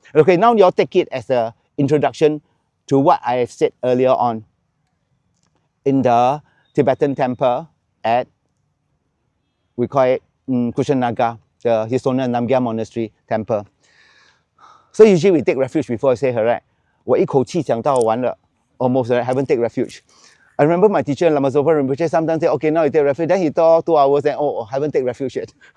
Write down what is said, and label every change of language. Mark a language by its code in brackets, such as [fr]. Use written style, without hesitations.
[en] Okay, now you'll take it as an introduction to what I have said earlier on in the Tibetan temple at, we call it Kushanaga, the Hisona Namgyal Monastery temple. So usually we take refuge before I say her, right? [zh] 我一口气讲到完了 [en] almost, right? Haven't take refuge. I remember my teacher, Lama Zopa Rinpoche, sometimes say, okay, now you take refuge. Then he talk 2 hours and, oh, haven't take refuge yet.